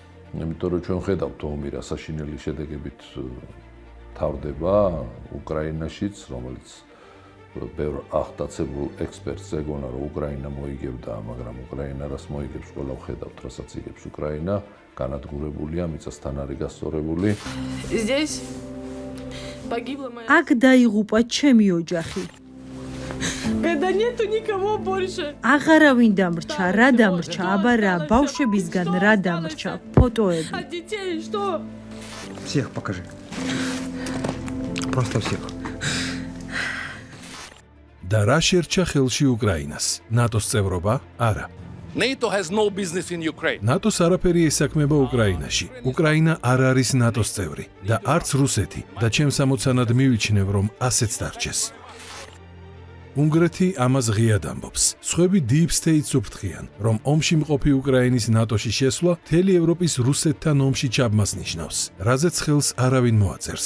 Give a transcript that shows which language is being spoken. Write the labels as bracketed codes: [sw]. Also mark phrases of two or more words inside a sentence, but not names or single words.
[ka] იმიტომ რომ ჩვენ ხედავთ ომი რა საშინელი შედეგებით თავდება უკრაინაშიც, რომელიც ბევრ ახტაცებულ ექსპერტს ეგონა რომ უკრაინა მოიგებდა, მაგრამ უკრაინა რას მოიგებს, ყველა ვხედავთ, რასაც იგებს უკრაინა, განადგურებულია, მიწასთან არის გასწორებული. აქ დაიღუპა ჩემი ოჯახი. [ru] Когда нету никого больше. [ka] აღარავინ დამრჩა, რა დამრჩა, აბა რა, ბავშვებისგან რა დამრჩა, ფოტოები. [ru] А детей что? Всех покажи. Просто всех. [ka] და რა შერჩა ხელში უკრაინას? ნატოს წევრობა? არა. [en] NATO has no business in Ukraine. [ka] ნატოს არაფერი ესაქმება უკრაინაში. უკრაინა არ არის ნატოს წევრი და არც რუსეთი და ჩემს ამოცანად მივიჩნევ, რომ ასეც დარჩეს. უნგრეთი ამას ღიად ამბობს. სხვები [en] Deep State- [ka] ს უფრთხიან, რომ ომში მყოფი უკრაინის ნატოში შესვლა მთელი ევროპის რუსეთთან ომში ჩაბმას ნიშნავს, რაზეც ხელს არავინ მოაწერს.